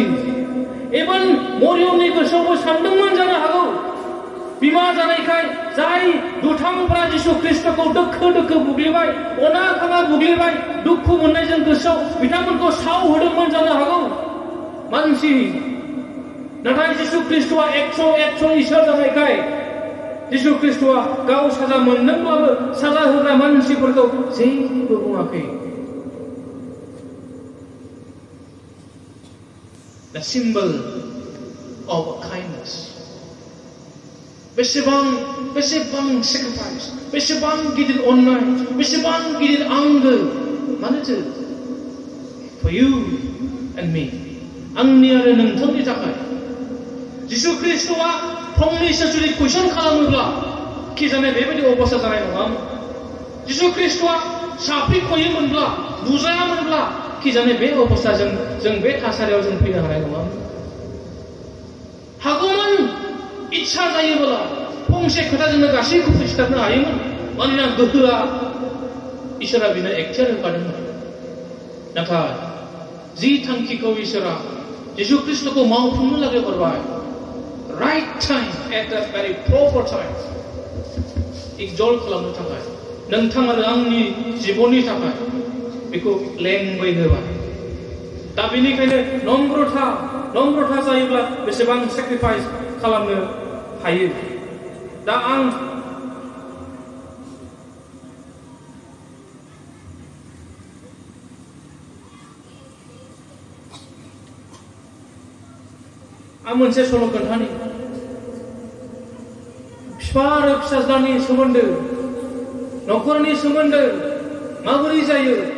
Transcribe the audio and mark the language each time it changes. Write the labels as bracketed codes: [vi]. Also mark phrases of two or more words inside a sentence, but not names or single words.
[brx] इभेन मरियमनि गोसोआवबो सानदोंमोन जानो हागौ, बिमा जानायखाय जाय दुथांफ्रा जिसु ख्रिस्टखौ दोखो दोखो बुग्लिबाय, अना खाना बुग्लिबाय, दुखु मोननायजों गोसोआव बिथांमोनखौ साव होदोंमोन जानो हागौ मानसि। नाथाय जिसु ख्रिस्टआ 100% इसोर जानायखाय जिसु ख्रिस्टआ गाव साजा मोनदोंब्लाबो साजा होग्रा मानसिफोरखौ जेबो बुङाखै। [en] The symbol of kindness. [brx] बेसेबां sacrifice, बेसेबां गिदिर अननाय, बेसेबां गिदिर आंगो, मानोथो [en] for you and me, [brx] आंनि आरो नोंथांनि थाखाय। जिसु ख्रिस्टआ फंनैसो जुदि कुइसन खालामोब्ला कि जाने बेबायदि अबस्था जानाय नङामोन। जिसु ख्रिस्टआ साफ्रिखयोमोनब्ला, बुजायामोनब्ला कि जाने बे अबस्थाजों जों बे थासारियाव जों फैनो हानाय नङामोन। हागौमोन इच्छा जायोब्ला फंसे खोथाजोंनो गासैखौबो सिथारनो हायोमोन, मानोना गोहोआ इसोरा बिनो एक्टियार होखादोंमोन। नाथाय जि थांखिखौ इसोरा जिसु ख्रिस्टखौ मावफुंनो लागै हरबाय [en] right time at the very proper time exalt [brx] खालामनो थाखाय नोंथां आरो आंनि जिबननि थाखाय बेखौ लेंबाय होबाय दा बेनिखायनो नम्रता जायोब्ला बेसेबां सेक्रिफाइस खालामनो हायो दा आं मोनसे सल' खोन्थानि बिफा आरो फिसाज्लानि सोमोन्दो न'खरनि सोमोन्दो माबोरै जायो